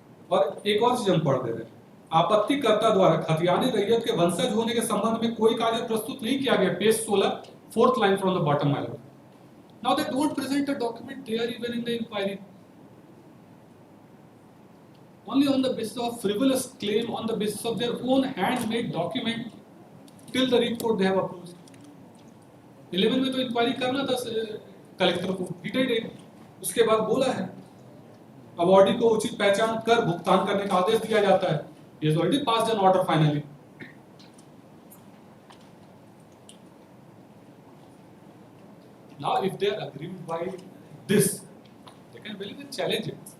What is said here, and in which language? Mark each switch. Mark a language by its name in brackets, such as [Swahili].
[Hindi] और एक और चीज हम पढ़ दे रहे हैं. आपत्तिकर्ता द्वारा खतियानी रैयत के वंशज होने के संबंध में कोई कागज प्रस्तुत नहीं किया गया. [English] Page 16, fourth line from the bottom, my lord. Now they don't present a document there even in the inquiry. Only on the basis of frivolous claim, on the basis of their own handmade document, till the writ court they have approved. [Hindi] 11 में तो inquiry करना था collector को, [English] he did it. [Hindi] उसके बाद बोला है awardee को उचित पहचान कर भुगतान करने का आदेश दिया जाता है. [English] He has already passed an order finally. Now if they are aggrieved by this, they can well even challenge it.